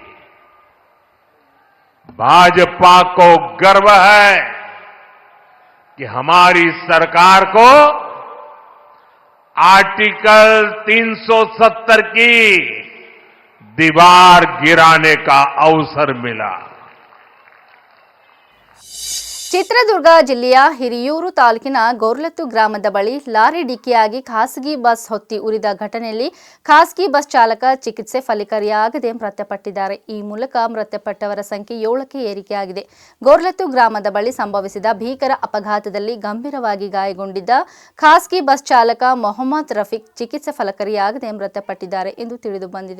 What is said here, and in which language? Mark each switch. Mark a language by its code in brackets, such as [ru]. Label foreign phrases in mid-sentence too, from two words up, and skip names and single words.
[hi] भाजपा को गर्व है कि हमारी सरकार को आर्टिकल 370 की दीवार गिराने का अवसर मिला। [kn] ಚಿತ್ರದುರ್ಗ ಜಿಲ್ಲೆಯ ಹಿರಿಯೂರು ತಾಲೂಕಿನ ಗೋರ್ಲತ್ತು ಗ್ರಾಮದ ಬಳಿ ಲಾರಿ ಡಿಕ್ಕಿಯಾಗಿ ಖಾಸಗಿ ಬಸ್ ಹೊತ್ತಿ ಉರಿದ ಘಟನೆಯಲ್ಲಿ ಖಾಸಗಿ ಬಸ್ ಚಾಲಕ ಚಿಕಿತ್ಸೆ ಫಲಕಾರಿಯಾಗದೆ ಮೃತಪಟ್ಟಿದ್ದಾರೆ. ಈ ಮೂಲಕ ಮೃತಪಟ್ಟವರ ಸಂಖ್ಯೆ 7ಕ್ಕೆ ಏರಿಕೆಯಾಗಿದೆ. ಗೋರ್ಲತ್ತು ಗ್ರಾಮದ ಬಳಿ ಸಂಭವಿಸಿದ ಭೀಕರ ಅಪಘಾತದಲ್ಲಿ ಗಂಭೀರವಾಗಿ ಗಾಯಗೊಂಡಿದ್ದ ಖಾಸಗಿ ಬಸ್ ಚಾಲಕ ಮೊಹಮ್ಮದ್ ರಫೀಕ್ ಚಿಕಿತ್ಸೆ ಫಲಕಾರಿಯಾಗದೆ ಮೃತಪಟ್ಟಿದ್ದಾರೆ ಎಂದು ತಿಳಿದು ಬಂದಿದೆ.